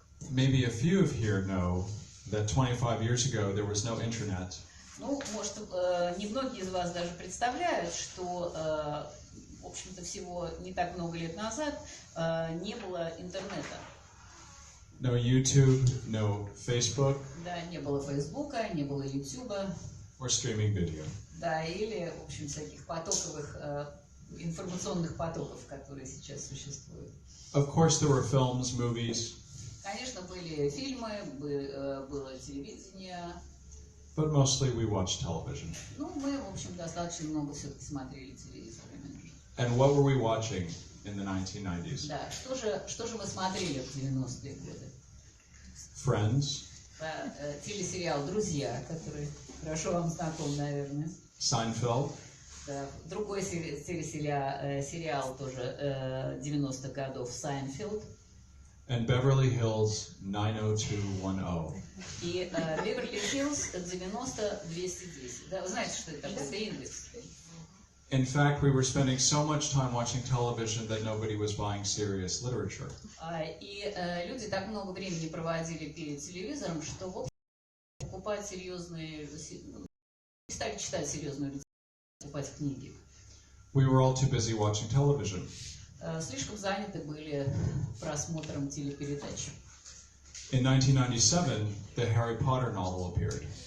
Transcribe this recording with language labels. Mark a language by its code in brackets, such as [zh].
[en] Maybe a few of here know that 25 years ago there was no internet. [ru] Ну, может, немногие из вас даже представляют, что, в общем-то, всего не так много лет назад не было интернета. [en] No YouTube, no Facebook. [ru] Да, не было Фейсбука, не было Ютуба. [en] Or streaming video. [ru] Да, или, в общем, всяких потоковых, информационных потоков, которые сейчас существуют. [en] Of course there were films, movies. [ru] Конечно, были фильмы, было телевидение. [en] But mostly we watched television. [ru] Ну, мы, в общем, достаточно много все-таки смотрели телевизор именно. [en] And what were we watching in the 1990s? [ru] Да, что же мы смотрели в 90-е годы? [en] Friends. [ru] Да, телесериал «Друзья», который хорошо вам знаком, наверное. [en] Seinfeld. [ru] Да, другой сериал тоже 90-х годов «Сайнфелд». [en] And Beverly Hills 90210. [ru] И Беверли-Хиллз 90-210. Да, вы знаете, что это такое? Это индекс. [en] In fact, we were spending so much time watching television that nobody was buying serious literature. [ru] И люди так много времени проводили перед телевизором, что, в общем, покупать серьезные... стали читать серьезную литературу, покупать книги. [en] We were all too busy watching television. [ru] Слишком заняты были просмотром телепередач. [en] In 1997, the Harry Potter novel appeared.